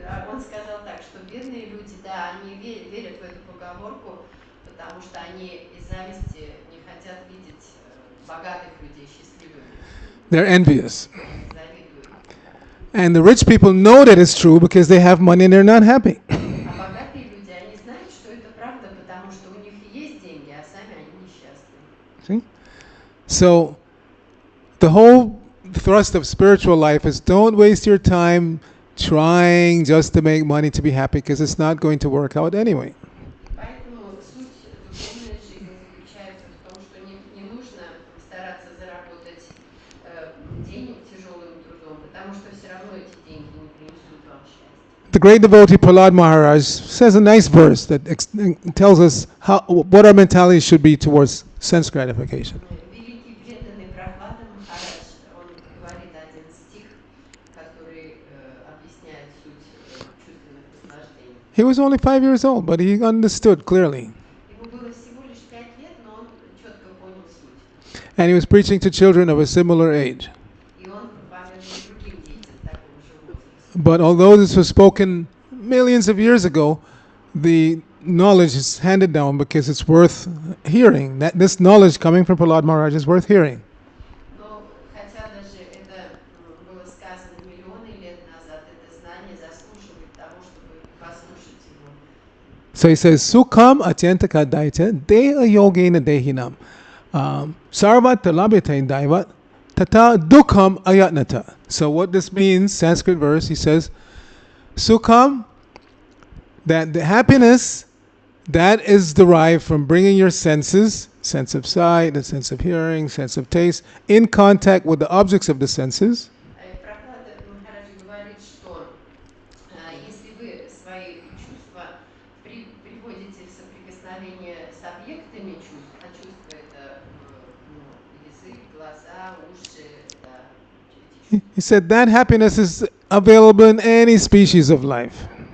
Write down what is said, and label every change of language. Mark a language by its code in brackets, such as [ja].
[ru] Он сказал так, что бедные люди, да, они верят в эту поговорку, потому что они из зависти не хотят видеть богатых людей счастливыми. [en] They're envious. And the rich people know that it's true because they have money and they're not happy. [ru] А богатые люди, они знают, что это правда, потому что у них есть деньги, а сами они несчастны. [en] See? So, the whole thrust of spiritual life is don't waste your time trying just to make money to be happy because it's not going to work out anyway. [ru] Поэтому суть духовной жизни заключается в том, что не нужно стараться заработать денег тяжелым трудом, потому что все равно эти деньги не принесут вам счастья. [en] The great devotee Prahlad Maharaj says a nice verse that tells us what our mentality should be towards sense gratification. [ru] Великий преданный Прохлада Махарадж, он говорит один стих, который объясняет суть чувственных наслаждений. [en] He was only 5 years old, but he understood clearly. [ru] Ему было всего лишь 5 лет, но он четко понял суть. [en] And he was preaching to children of a similar age. [ru] И он проповедовал другим детям такого же возраста. [en] But although this was spoken millions of years ago, the knowledge is handed down because it's worth hearing. That this knowledge coming from Prahlad Maharaj is worth hearing. [ru] Но хотя даже это было сказано миллионы лет назад, это знание заслуживает того, чтобы послушать его. [sa] So he says, Sukham atyantaka daita deha yogena dehinam. Sarvat talabhate daivat tata dukham ayatnata. [en] So what this means, Sanskrit verse, he says, Sukham, that the happiness that is derived from bringing your senses, sense of sight, the sense of hearing, sense of taste, in contact with the objects of the senses. [ru] Прохлада Махарадж говорит, что если вы свои чувства приводите в соприкосновение с объектами чувств, а чувства это язык, глаза, уши, да, эти [en] He said that happiness is available in any species of life.